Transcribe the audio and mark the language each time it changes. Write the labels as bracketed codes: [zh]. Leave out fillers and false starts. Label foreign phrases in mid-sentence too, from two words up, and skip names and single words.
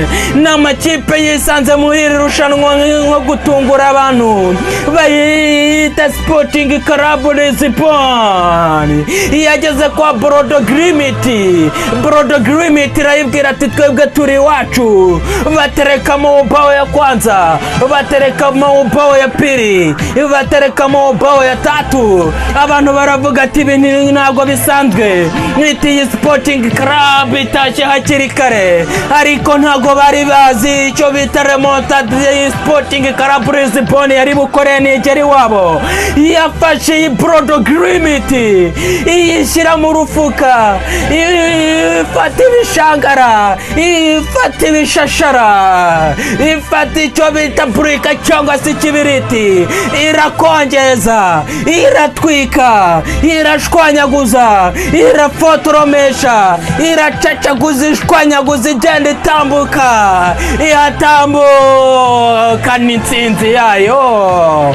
[rw] N'amakipe yisanze muri iri rushanwa nko gutungura abantu, bayita Sporting Club Lisbon. Yageze kwa Bodo Glimt, Bodo Glimt irayibwira ati twebwe turi iwacu, baterekamo [sw] ubao ya kwanza, [rw] baterekamo [sw] ubao ya pili, [rw] baterekamo [sw] ubao ya tatu. [rw] Abantu baravuga ati ibintu ntabwo bisanzwe, iyi Sporting Club itashye hakiri kare, ariko ntabwo bari bazi icyo bita remontada. Sporting Club Lisbon yari bukore nigeri wabo, yafashe iyi Bodo Glimt iyishyira mu rufuka, ifata ibishangara, ifata ibishashara, ifata icyo bita burika cyangwa se ikibiriti, irakongeza, iratwika, irashwanyaguza, irafotoromesha, iracacaguza, ishwanyaguza, igenda itambuka, ihatambuka n'intsinzi yayo.